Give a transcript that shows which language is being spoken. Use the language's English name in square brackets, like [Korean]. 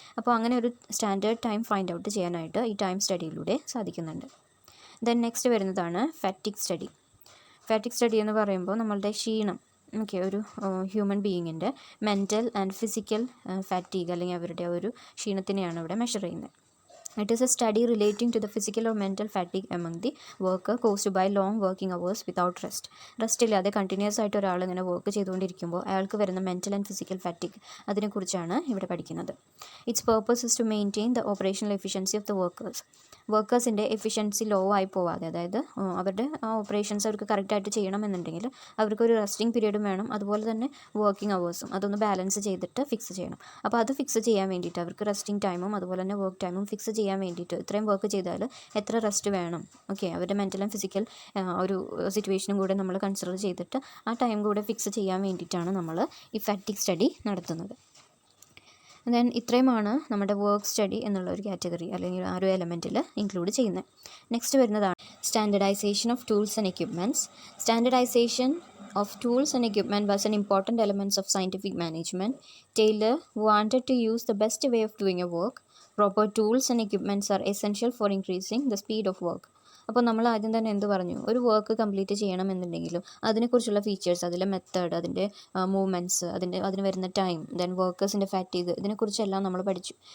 [Malayalam] അപ്പോൾ അങ്ങനെ ഒരു സ്റ്റാൻഡേർഡ് ടൈം ഫൈൻഡ് ഔട്ട് ചെയ്യാനായിട്ട് ഈ ടൈം സ്റ്റഡിയിലൂടെ സാധിക്കുന്നുണ്ട്. ദെൻ നെക്സ്റ്റ് വരുന്നതാണ് ഫാറ്റിക് സ്റ്റഡി. ഫാറ്റിക് സ്റ്റഡി എന്ന് പറയുമ്പോൾ നമ്മളുടെ ക്ഷീണം, ഒരു human ബീയിങ്ങിൻ്റെ mental and physical fatigue അല്ലെങ്കിൽ അവരുടെ ഒരു ക്ഷീണത്തിനെയാണ് ഇവിടെ മെഷർ ചെയ്യുന്നത്. [English] It is a study relating to the physical or mental fatigue among the worker caused by long working hours without rest. [Malayalam] Rest ഇല്ലാതെ കണ്ടിന്യൂസ് ആയിട്ട് ഒരാൾ ഇങ്ങനെ വർക്ക് ചെയ്തുകൊണ്ടിരിക്കുമ്പോൾ അയാൾക്ക് വരുന്ന മെൻ്റൽ ആൻഡ് ഫിസിക്കൽ ഫാറ്റിഗ്, അതിനെക്കുറിച്ചാണ് ഇവിടെ പഠിക്കുന്നത്. [English] its purpose is to maintain the operational efficiency of the [Malayalam] വർക്കേഴ്സിൻ്റെ efficiency law ആയി പോവാതെ, അതായത് അവരുടെ ഓപ്പറേഷൻസ് അവർക്ക് കറക്റ്റായിട്ട് ചെയ്യണമെന്നുണ്ടെങ്കിൽ അവർക്കൊരു റെസ്റ്റിംഗ് പീരീഡും വേണം, അതുപോലെ തന്നെ വർക്കിംഗ് അവേഴ്സും അതൊന്ന് ബാലൻസ് ചെയ്തിട്ട് ഫിക്സ് ചെയ്യണം. അപ്പോൾ അത് ഫിക്സ് ചെയ്യാൻ വേണ്ടിയിട്ട് അവർക്ക് റെസ്റ്റിംഗ് ടൈമും അതുപോലെ തന്നെ വർക്ക് ടൈമും ഫിക്സ് ചെയ്യാൻ വേണ്ടിയിട്ട് ഇത്രയും വർക്ക് ചെയ്താൽ എത്ര റെസ്റ്റ് വേണം, അവരുടെ മെൻ്റൽ ആൻഡ് ഫിസിക്കൽ ഒരു സിറ്റുവേഷനും കൂടെ നമ്മൾ കൺസിഡർ ചെയ്തിട്ട് ആ ടൈം കൂടെ ഫിക്സ് ചെയ്യാൻ വേണ്ടിയിട്ടാണ് നമ്മൾ ഈ ഫാറ്റിക് സ്റ്റഡി നടത്തുന്നത്. ദെൻ ഇത്രയുമാണ് നമ്മുടെ വർക്ക് സ്റ്റഡി എന്നുള്ള ഒരു കാറ്റഗറി അല്ലെങ്കിൽ ആ ഒരു എലമെൻറ്റിൽ ഇൻക്ലൂഡ് ചെയ്യുന്നത്. നെക്സ്റ്റ് വരുന്നതാണ് standardisation of tools and equipments. [English] Standardization of tools and equipment was an important element of scientific management. Taylor wanted to use the best way of doing a work. Proper tools and equipments are essential for increasing the speed of work. [Malayalam] അപ്പോൾ നമ്മൾ ആദ്യം തന്നെ എന്ത് പറഞ്ഞു, ഒരു work complete ചെയ്യണമെന്നുണ്ടെങ്കിലും അതിനെക്കുറിച്ചുള്ള features, അതിലെ method, അതിൻ്റെ മൂവ്മെൻറ്റ്സ്, അതിന് വരുന്ന ടൈം, ദെൻ വർക്കേഴ്സിൻ്റെ ഫാറ്റീഗ്, ഇതിനെക്കുറിച്ചെല്ലാം നമ്മൾ പഠിച്ചു.